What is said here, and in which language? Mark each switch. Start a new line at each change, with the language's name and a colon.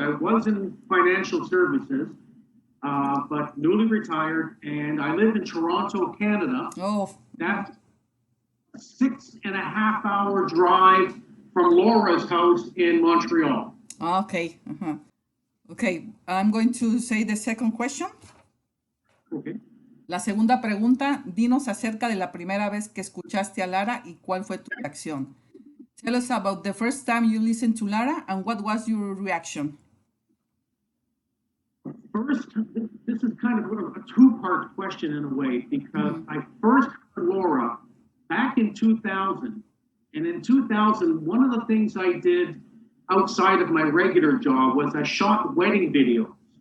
English: I was in financial services, but newly retired, and I live in Toronto, Canada. Oh, That's a 6.5 hour drive from Laura's house in Montreal. okay. Okay, I'm going to say the second question. Okay.
Spanish: La segunda pregunta, dinos acerca de la primera vez que escuchaste a Lara y cuál fue tu reacción.
English: Tell us about the first time you listened to Lara and what was your reaction? First, this is kind of a two-part question in a way, because I first heard Laura back in 2000. And in 2000, one of the things I did outside of my regular job was I shot wedding videos.